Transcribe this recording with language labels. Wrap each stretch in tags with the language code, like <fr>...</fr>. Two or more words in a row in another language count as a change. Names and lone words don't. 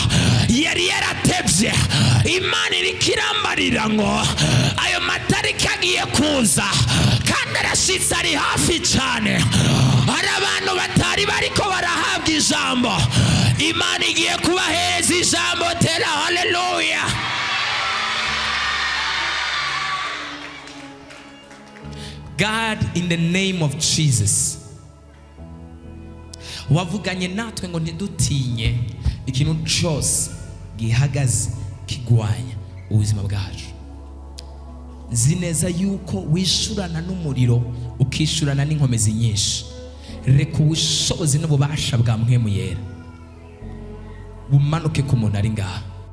<rn>Yari yaratevye, Imana iriko irambarira ngo ayo matariki agiye kuza, kandi arashitse, ari hafi cyane. Hari abantu batari bariko barahabwa ijambo, Imana igiye kubahereza ijambo. Tera haleluya.</rn> <en>God, in the name of Jesus,</en> <rn>wavuganye natwe ngo ntidutinye ikintu cyose gihagaze kigwanya ubuzima bwacu. nzi neza yuko wishurana n'umuriro ukishurana n'inkomezi nyinshi. Reka ubushobozi n'ububasha bwa Mpwemu Yera bumanuke ku muntu ari ngaha.</rn>